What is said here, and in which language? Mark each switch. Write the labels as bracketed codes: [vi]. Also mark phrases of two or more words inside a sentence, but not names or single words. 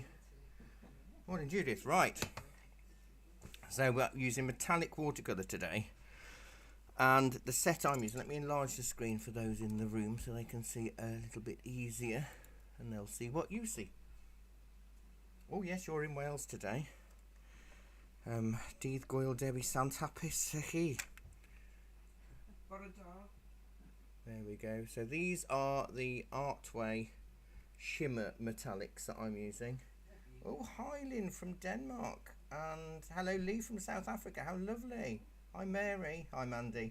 [en] Morning, Judith. Right. So we're using metallic watercolour today. And the set I'm using, let me enlarge the screen for those in the room so they can see a little bit easier. And they'll see what you see. Oh yes, you're in Wales today. [cy] Dydd Gwyl Dewi Sant hapus i chi. [en] There we go. So these are the Artway Shimmer metallics that I'm using. Oh, hi Lynn from Denmark. And hello Lee from South Africa. How lovely. Hi Mary. Hi Mandy.